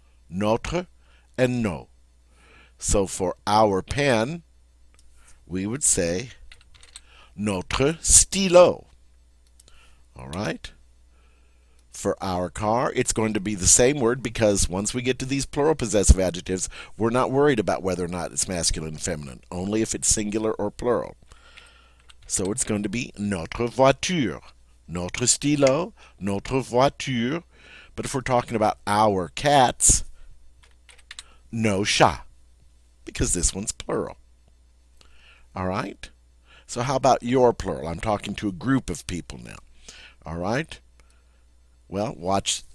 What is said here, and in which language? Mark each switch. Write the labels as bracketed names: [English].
[English] Notre and no. So for our pen, we would say [French] notre stylo. [English] All right? For our car, it's going to be the same word because once we get to these plural possessive adjectives, we're not worried about whether or not it's masculine and feminine, only if it's singular or plural. So it's going to be [French] notre voiture. Notre stylo, notre voiture. [English] But if we're talking about our cats, [French] nos chats, [English] because this one's plural. All right? So how about your plural? I'm talking to a group of people now. All right? Well, watch.